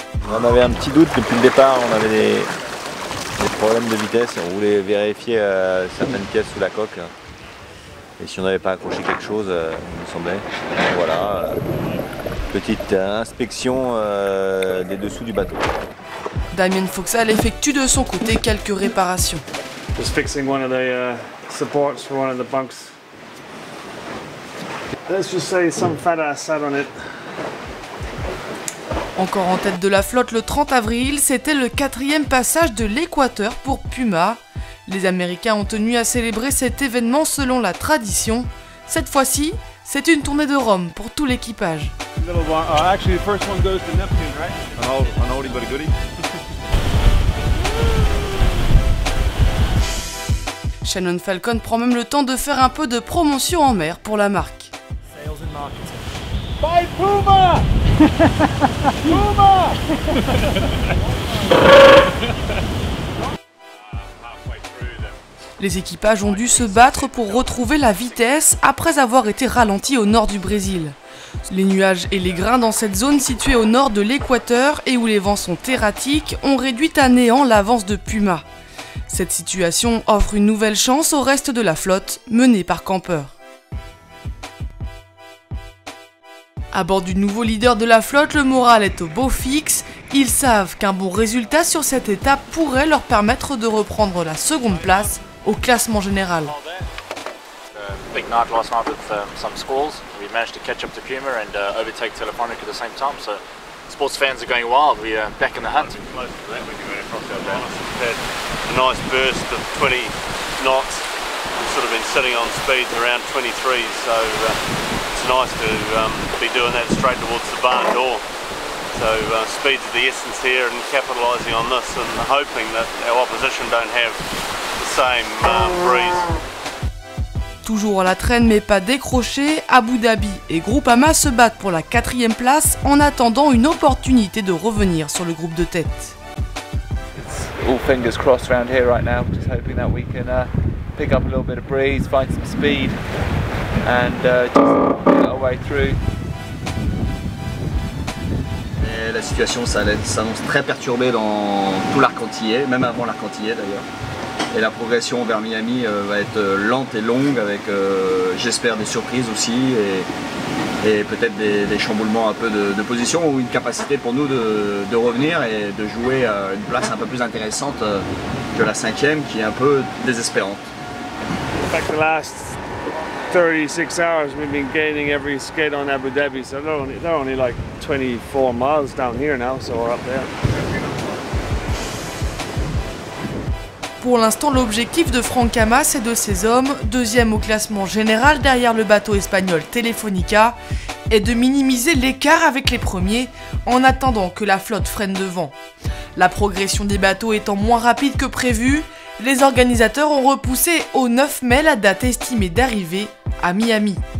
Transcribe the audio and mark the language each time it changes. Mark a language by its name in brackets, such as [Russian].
[French] On avait un petit doute depuis le départ, on avait des problèmes de vitesse, on voulait vérifier certaines pièces sous la coque. Et si on n'avait pas accroché quelque chose, il me semblait. Et voilà, petite inspection des dessous du bateau. Damien Foxal effectue de son côté quelques réparations. [English] Just fixing one of the supports for one of the bunks. Let's just say some fat ass sat on it. [French] Encore en tête de la flotte le 30 avril, c'était le 4e passage de l'équateur pour Puma. Les Américains ont tenu à célébrer cet événement selon la tradition. Cette fois-ci, c'est une tournée de Rome pour tout l'équipage. [English] Actually, the first one goes to Neptune, right? An oldie but a goodie. [French] Shannon Falcon prend même le temps de faire un peu de promotion en mer pour la marque. [English] Sales and marketing. By Puma! Puma! [French] Les équipages ont dû se battre pour retrouver la vitesse après avoir été ralentis au nord du Brésil. Les nuages et les grains dans cette zone située au nord de l'équateur et où les vents sont erratiques ont réduit à néant l'avance de Puma. Cette situation offre une nouvelle chance au reste de la flotte, menée par Camper. À bord du nouveau leader de la flotte, le moral est au beau fixe. Ils savent qu'un bon résultat sur cette étape pourrait leur permettre de reprendre la 2e place au classement général. [English] Big night last night with some squalls. We managed to catch up to Puma and overtake Telefonica at the same time. So sports fans are going wild. We are back in the hunt. Close to that when you went across our balance. We've had a nice burst of 20 knots. We've sort of been sitting on speeds around 23, so it's nice to be doing that straight towards the barn door. So speed's of the essence here and capitalising on this and hoping that our opposition don't have the same breeze. [French] Toujours à la traîne mais pas décroché, Abu Dhabi et Groupama se battent pour la 4e place en attendant une opportunité de revenir sur le groupe de tête. [English] It's all fingers crossed around here right now, just hoping that we can pick up a little bit of breeze, find some speed and just get our way through. [French] Et la situation s'annonce très perturbée dans tout l'arc antillais, même avant l'arc antillais d'ailleurs. Et la progression vers Miami va être lente et longue avec, j'espère, des surprises aussi et peut-être des chamboulements un peu de position ou une capacité pour nous de revenir et de jouer une place un peu plus intéressante que la 5e qui est un peu désespérante. [English] Like the last 36 hours we've been gaining every skate on Abu Dhabi, so they're only like 24 miles down here now, so we're up there. [French] Pour l'instant, l'objectif de Franck Hamas et de ses hommes, 2e au classement général derrière le bateau espagnol Telefonica, est de minimiser l'écart avec les premiers en attendant que la flotte freine devant. La progression des bateaux étant moins rapide que prévu, les organisateurs ont repoussé au 9 mai la date estimée d'arrivée à Miami.